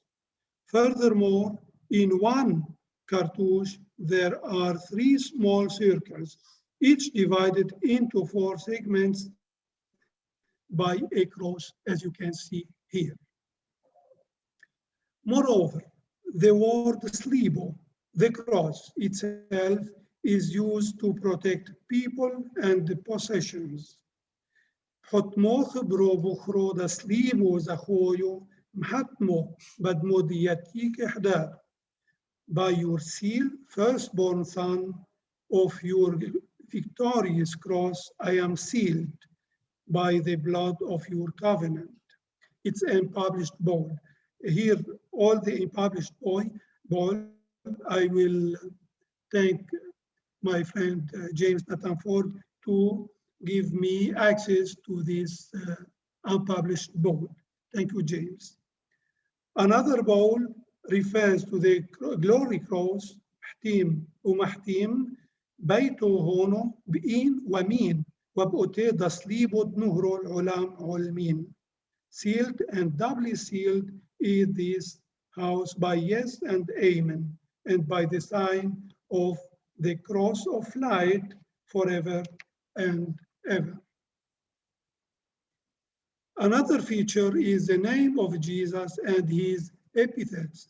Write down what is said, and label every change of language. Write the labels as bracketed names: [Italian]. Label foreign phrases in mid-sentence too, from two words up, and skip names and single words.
[English] Furthermore, in 1 cartouche, there are 3 small circles, each divided into 4 segments by a cross, as you can see here. Moreover, the word slibo, the cross itself, is used to protect people and possessions. [Classical Syriac] ܚܬܡܘ ܚܒܪܘ ܒܚܪܘ ܕܐ ܣܠܝܒܘ ܙܟܘܝܘ ܡܚܬܡܘ ܒܕܡܘ ܕܝܐܬܝܩ ܐܚܕܪ. [English] By your seal, firstborn son of your victorious cross, I am sealed by the blood of your covenant. It's unpublished bowl. Here, all the unpublished bowl, I will thank my friend James Nathanford to give me access to this unpublished bowl. Thank you, James. Another bowl refers to the glory cross, [Classical Syriac] ܡܚܬܡ ܘܡܚܬܡ ܒܝܬܐ ܗܢܐ ܒܐܝܢ ܘܐܡܝܢ ܘܒܩܘܬܐ ܕܨܠܝܒܐ ܕܢܘܗܪܐ ܠܥܠܡ ܥܠܡܝܢ. [English] Sealed and doubly sealed is this house by yes and amen, and by the sign of the cross of light forever and ever. Another feature is the name of Jesus and his epithets.